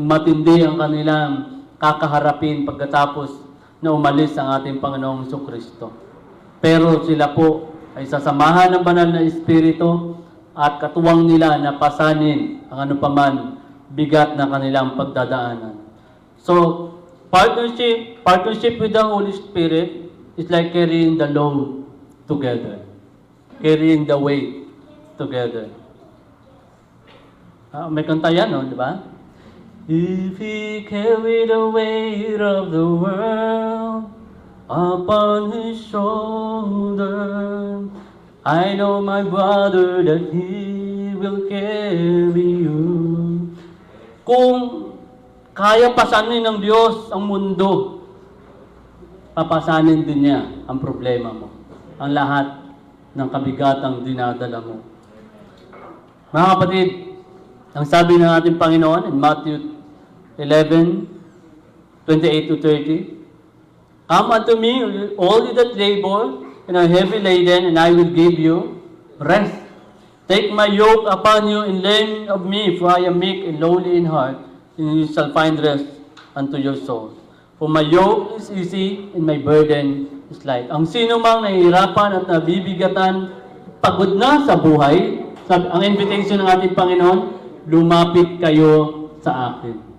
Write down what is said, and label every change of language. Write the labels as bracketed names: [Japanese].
[Filipino] Matindi ang kanilang kakaharapin pagkatapos na umalis ang ating Panginoong Jesucristo. Pero sila po ay sasamahan ng banal na Espiritu at katuwang nila na pasanin ang anupaman bigat na kanilang pagdadaanan. [English] So, partnership with the Holy Spirit is like carrying the load together. Carrying the weight together. [Filipino] May kanta yan, no? Di ba? [English] If He carried the weight of the world upon His shoulder, I know my brother that He will carry you. [Filipino] Kung kaya pasanin ng Diyos ang mundo, papasanin din niya ang problema mo. Ang lahat ng kabigatang dinadala mo. Mga kapatid, ang sabi ng ating Panginoon [English] in Matthew 11:28 to 30, come unto me, all you that labor and are heavy laden, and I will give you rest. Take my yoke upon you and learn of me, for I am meek and lowly in heart, and you shall find rest unto your souls. For my yoke is easy and my burden is light. [Filipino] Ang sino mang nahihirapan at nabibigatan, pagod na sa buhay, ang invitation ng ating Panginoon, lumapit kayo sa akin.